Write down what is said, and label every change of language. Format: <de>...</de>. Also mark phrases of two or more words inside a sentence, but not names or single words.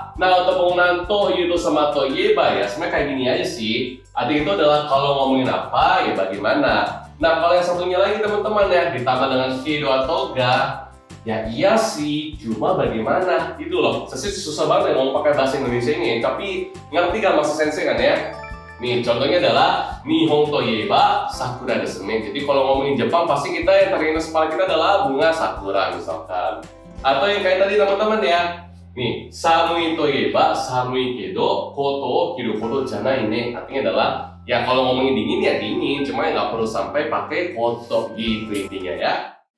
<id>Nah, untuk penggunaan to, yuto, sama toyeba ya, sebenarnya kayak gini aja sih. Arti itu adalah kalau ngomongin apa, ya bagaimana. Nah, kalau yang satunya lagi teman-teman ya, ditambah dengan kedo atau ga, ya iya sih, cuma bagaimana? Gitu loh, sesi susah banget ya ngomong pakai bahasa Indonesia ini, tapi ngerti kan maksud sensei kan ya? Nih, contohnya adalah</id> <ja>日本といえば桜ですね.</ja> <id>Jadi kalau ngomongin Jepang pasti kita yang teringat kepala kita adalah bunga sakura misalkan. Atau yang kayak tadi teman-teman ya. Nih,</id> <ja>寒いといえば寒いけどコート着ることじゃないね.</ja> <id>Artinya adalah ya kalau ngomongin dingin ya dingin, cuma nggak perlu sampai pakai koto gitu intinya ya.</id>